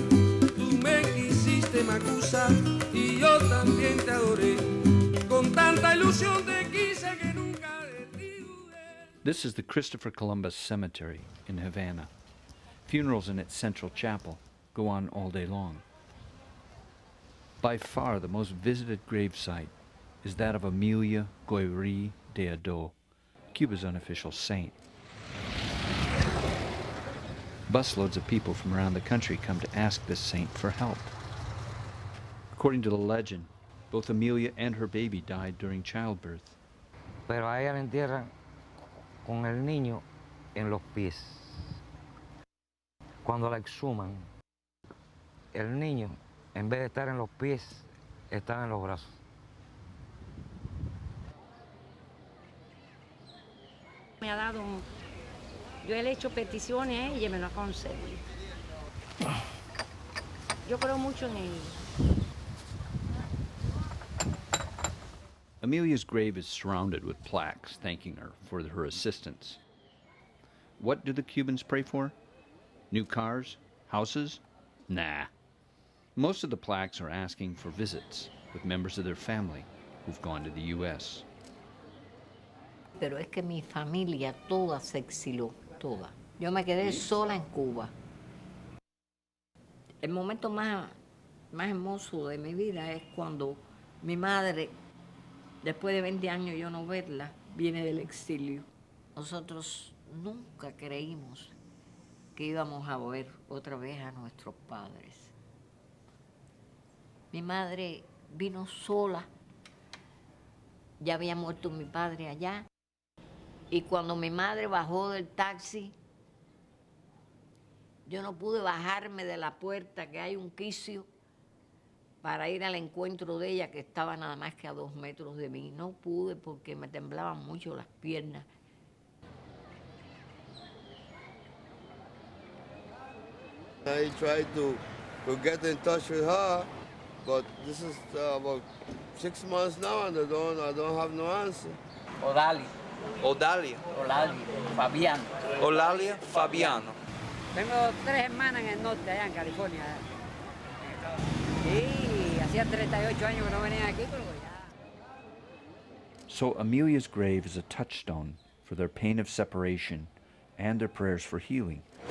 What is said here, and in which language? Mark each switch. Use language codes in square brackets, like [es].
[es] Tú me quisiste, Macusa, y yo también te adoré. Con tanta ilusión te quise que nunca de ti dudé. [en] This is the Christopher Columbus Cemetery in Havana. Funerals in its central chapel go on all day long. By far the most visited gravesite is that of Amelia Goyri de Ado, Cuba's unofficial saint. Busloads of people from around the country come to ask this saint for help. According to the legend, both Amelia and her baby died during childbirth. [es] Pero a ella la entierran con el niño en los pies. Cuando la exhuman, el niño, en vez de estar en los pies, está en los brazos. Me ha dado, yo le he hecho peticiones a ella y me lo ha concedido. Yo creo mucho en ella. [en] Amelia's grave is surrounded with plaques thanking her for her assistance. What do the Cubans pray for? New cars? Houses? Nah. Most of the plaques are asking for visits with members of their family who've gone to the U.S. [es] pero es que mi familia toda se exiló, toda. Yo me quedé sola en Cuba. El momento más hermoso de mi vida es cuando mi madre, después de 20 años yo no verla, viene del exilio. Nosotros nunca creímos que íbamos a ver otra vez a nuestros padres. Mi madre vino sola, ya había muerto mi padre allá, y cuando mi madre bajó del taxi, yo no pude bajarme de la puerta, que hay un quicio, para ir al encuentro de ella, que estaba nada más que a 2 metros de mí. No pude porque me temblaban mucho las piernas. [en] I tried to get in touch with her, but this is about 6 months now and I don't have no answer. Odalia. Odalia. Olalia. Fabiano. Olalia Fabiano. [es] Tengo 3 hermanas en el norte, allá en California. Sí, hacía 38 años que no venían aquí, pero ya. [en] So Amelia's grave is a touchstone for their pain of separation and their prayers for healing.